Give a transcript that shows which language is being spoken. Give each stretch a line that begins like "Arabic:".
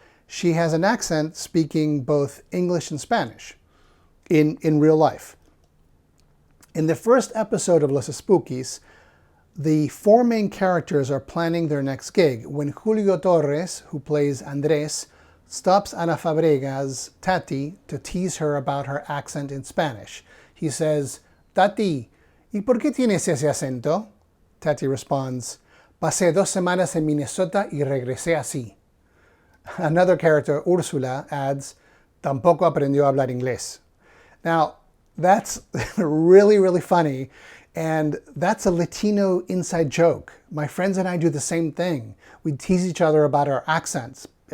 English: she has an accent speaking both English and Spanish in real life. In the first episode of Los Espookys, the four main characters are planning their next gig when Julio Torres, who plays Andres, stops Ana Fabrega's Tati to tease her about her accent in Spanish. He says,
Spanish: "Tati, ¿y por qué tienes ese acento?"
English: Tati responds,
Spanish: "Pasé 2 semanas en Minnesota y regresé así."
English: Another character, Ursula, adds,
Spanish: "Tampoco aprendió a hablar inglés."
English: Now, that's really, really funny, and that's a Latino inside joke. My friends and I do the same thing. We tease each other about our accents.